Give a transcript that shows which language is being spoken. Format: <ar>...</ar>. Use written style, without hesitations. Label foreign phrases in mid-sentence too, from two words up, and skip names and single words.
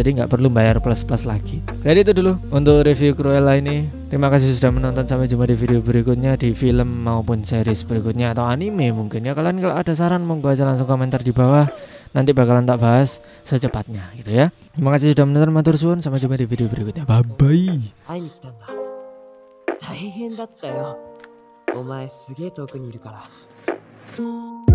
<id>Jadi nggak perlu bayar plus lagi. Jadi itu dulu untuk review Cruella ini. Terima kasih sudah menonton. Sampai jumpa di video berikutnya, di film maupun series berikutnya atau anime mungkin ya. Kalian kalau ada saran monggo aja langsung komentar di bawah. Nanti bakalan tak bahas secepatnya gitu ya. Terima kasih sudah menonton,</id> <jv>matur suwun.</jv> <id>Sampai jumpa di video berikutnya.</id> <en>Bye bye.</en> <ja>会いに来たんだ。大変だったよ。お前すげえ遠くにいるから。</ja>